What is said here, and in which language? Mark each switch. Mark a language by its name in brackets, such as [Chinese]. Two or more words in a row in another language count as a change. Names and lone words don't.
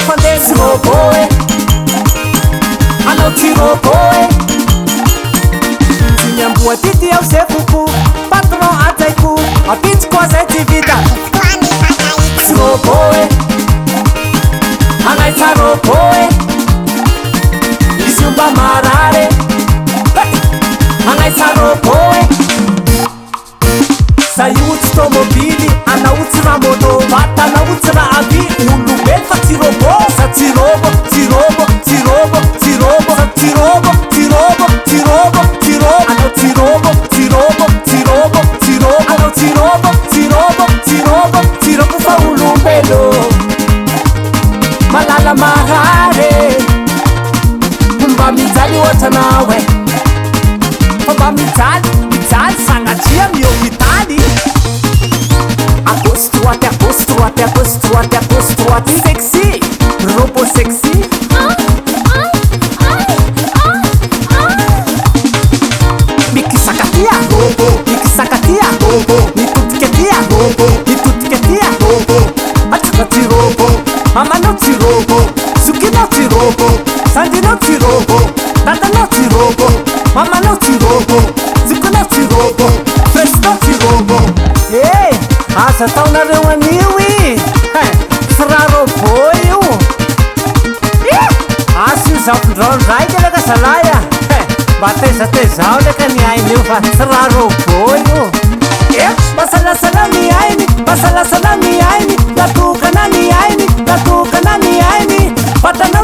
[Malagasy] fandesy roboe anao ty roboe tsy miamboa tity ao zay koko patron ajaiko apitsy koa zay ty vita tsy roboe anaitsa roboe izy omba marare anaitsa roboe sayutsy tomobily anautsy raha moto vata anautsy raha avi olobe fa ty robo sa ty robo ty robo ty robo ty robo sa ty robo ty robo ty robo ty robo ano ty robo ty robo ty robo ty robo ano ty robo ty robo ty robo ty robo fa olombelo malala marare mba mijaly ohatra nawe fa mba mijaly sanatria mihôpitaly [French] agauche droite agauche droite agauche droite agauche droite [English] sexy robot sexy [Malagasy] mikisakatia robo mikisakatia robo mitutiketia robo mitutiketia robo atinoti robo mamanoti robo sukinoti robo sandinoti robo tatanoti robo mamanoti robo zukunoti robo fresinoti robo hey asa taonareo anio i sy raha robo io asa io zavondrano raiky leka zalaya mba tezatezao leka ny ainy io fa sy raha robo io basalasala ny ainy basalasala ny ainy natokana ny ainy natokana ny ainy vatanao